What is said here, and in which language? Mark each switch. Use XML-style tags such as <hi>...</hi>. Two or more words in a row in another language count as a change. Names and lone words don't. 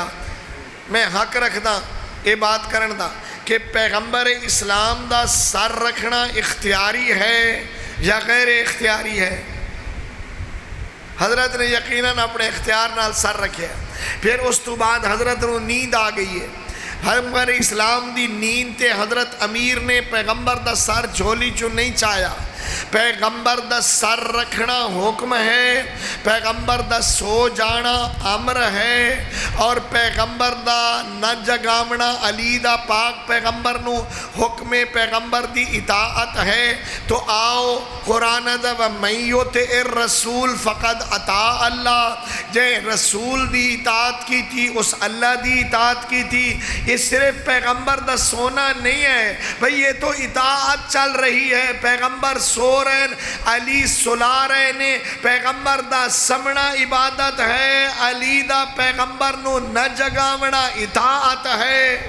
<pa>میں حق رکھدا یہ بات کرن دا کہ پیغمبر اسلام دا سر رکھنا اختیاری ہے یا غیر اختیاری ہے؟ حضرت نے یقیناً اپنے اختیار نال سر رکھیا، پھر اس تو بعد حضرت نو نیند آ گئی ہے، پیغمبر اسلام دی نیند تے حضرت امیر نے پیغمبر دا سر جھولی چو نہیں چایا۔ پیغمبر دا سر رکھنا حکم ہے، پیغمبر دا سو جانا امر ہے، اور پیغمبر دا نہ جگامنا علی دا پاک پیغمبر نو حکم پیغمبر دی اطاعت ہے۔ تو آؤ قرآن دا</pa> <ar>وَمَن يُطِعِ الرَّسُولَ فَقَدْ أَطَاعَ اللَّهَ،</ar> <pa>جے رسول دی اطاعت کی تھی اس اللہ دی اطاعت کی تھی۔ یہ صرف پیغمبر دا سونا نہیں ہے بھئی، یہ تو اطاعت چل رہی ہے، پیغمبر سو رہے علی سلا رہے نے، پیغمبر دا سمنا عبادت ہے، علی دا پیغمبر نو نہ جگامنا اطاعت ہے۔</pa>